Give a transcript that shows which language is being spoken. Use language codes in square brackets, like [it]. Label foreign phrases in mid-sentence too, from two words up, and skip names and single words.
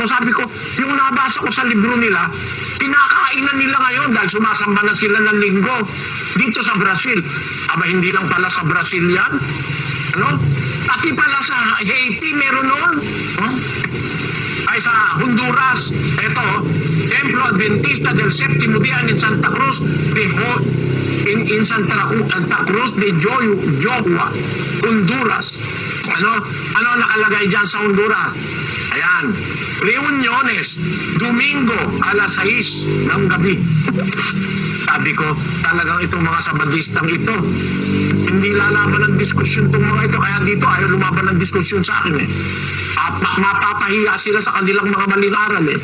[tl] Sabi ko, yung nabasa ko sa libro nila, pinakainan nila ngayon dahil sumasamba na sila ng linggo dito sa Brazil. Aba, hindi lang pala sa Brazil yan. Ano? Pati pala sa Haiti meron noon. Ay sa Honduras. Ito, [es] Templo Adventista del Séptimo Día in Santa Cruz in Santa Cruz de Johua, Honduras. [tl] Ano nakalagay dyan sa Honduras? Ayan. [es] Reuniones, Domingo, [tl] alas 6 ng gabi. Sabi ko, talagang itong mga Sabadistang ito, hindi lalaban ng diskusyon itong mga ito. Kaya dito, ayaw lumaban ng diskusyon sa akin eh. Mapapahiya sila sa kanilang mga maling aral eh.